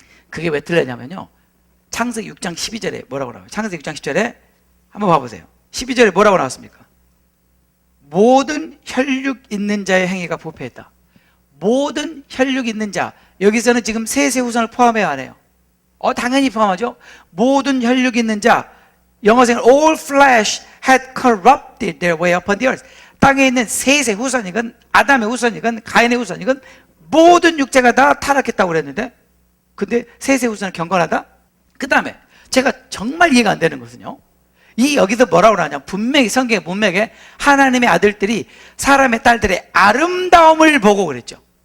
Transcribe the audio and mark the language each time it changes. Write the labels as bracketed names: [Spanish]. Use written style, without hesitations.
[Korean] 그게 왜 틀리냐면요, 창세기 6장 12절에 뭐라고 나와요? 창세기 6장 10절에 한번 봐보세요. 12절에 뭐라고 나왔습니까? 모든 혈육 있는 자의 행위가 부패했다. 모든 혈육 있는 자, 여기서는 지금 셋의 후손을 포함해야 하네요. 당연히 포함하죠. 모든 혈육 있는 자, 영어에서는 [English] all flesh had corrupted their way upon the earth. [Korean] 땅에 있는 셋의 후손이건 아담의 후손이건 가인의 후손이건 모든 육체가 다 타락했다고 그랬는데, 근데 셋의 후손은 경건하다? 그 다음에 제가 정말 이해가 안 되는 것은요, 여기서 뭐라고 하냐, 분명히 성경의 문맥에 하나님의 아들들이 사람의 딸들의 아름다움을 보고 그랬죠.